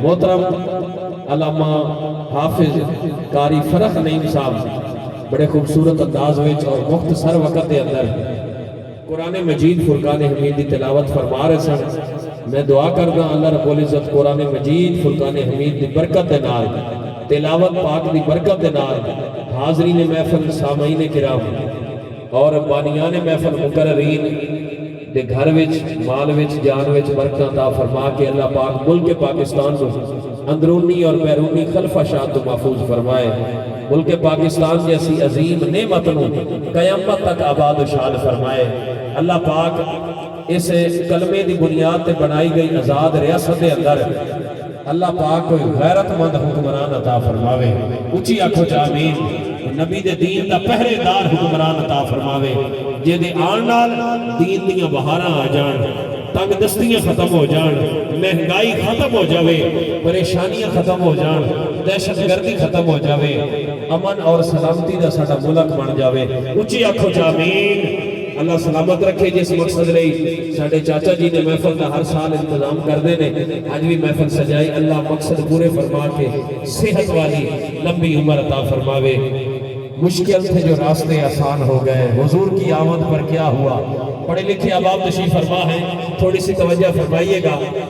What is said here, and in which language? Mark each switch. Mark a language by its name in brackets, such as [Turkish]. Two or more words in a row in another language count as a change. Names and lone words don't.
[Punjabi] محترم علامہ حافظ قاری فرخ نعیم صاحب بڑے خوبصورت انداز وچ اور مختصر وقت دے اندر قرآن مجید فرقان حمید دی تلاوت فرما رہے سن۔ میں دعا کردا اللہ رب العزت قرآن مجید فرقان حمید دی برکت دے نال، تلاوت پاک دی برکت دے نال، حاضرین محفل سامعین کرام اور بانیان محفل مقررین دے گھر وچ مال وچ جان وچ برکت عطا فرما کے اللہ پاک ملک پاکستان کو اندرونی اور بیرونی خلفشات تو محفوظ فرمائے، ملک پاکستان جیسی عظیم نعمت نو قیامت تک آباد و شاد فرمائے۔ اللہ پاک اس کلمے دی بنیاد تے بنائی گئی آزاد ریاست دے اندر اللہ پاک کوئی غیرت مند حکمران عطا فرماوے، اچھی آنکھو آمین، نبی دے دین دا پہرے دار حکمران عطا فرماوے، جے دے آن نال دین دیاں بہاراں آ جان، تنگ دستیاں ختم ہو جان، مہنگائی ختم ہو جاوے، پریشانیاں ختم ہو جان، دہشت گردی ختم ہو جاوے، امن اور سلامتی دا ساڈا ملک بن جاوے، اچھی آنکھو آمین۔ اللہ سلامت رکھے جس مقصد لئی ساڈے چاچا جی نے محفل دا ہر سال انتظام کردے نے، آج بھی محفل سجائی، اللہ مقصد پورے فرما کے صحت والی لمبی عمر عطا فرماوے۔ [Urdu] مشکل تھے جو راستے آسان ہو گئے، حضور کی آمد پر کیا ہوا، پڑھے لکھے احباب تشریف فرما ہیں، تھوڑی سی توجہ فرمائیے گا۔